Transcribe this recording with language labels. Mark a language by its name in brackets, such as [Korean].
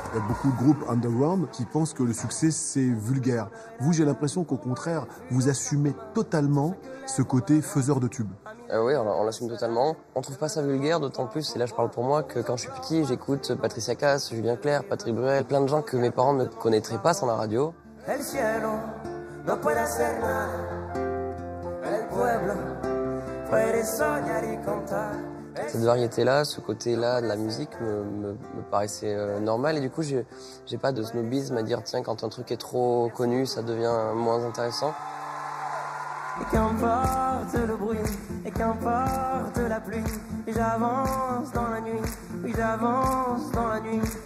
[French] Il y a beaucoup de groupes underground qui pensent que le succès, c'est vulgaire. Vous, j'ai l'impression qu'au contraire, vous assumez totalement ce côté faiseur de tubes. Oui, on l'assume totalement. On trouve pas ça vulgaire, d'autant plus, et là je parle pour moi, que quand je suis petit, j'écoute Patricia Cass, Julien Clerc, Patrick Bruel, plein de gens que mes parents ne connaîtraient pas sans la radio. [Spanish] El cielo no puede hacer nada. El pueblo puede soñar y contar. [French] Cette variété-là, ce côté-là de la musique me paraissait normal, et du coup j'ai pas de snobisme à dire tiens, quand un truc est trop connu, ça devient moins intéressant. Et qu'importe le bruit, et qu'importe la pluie, et j'avance dans la nuit, oui j'avance dans la nuit.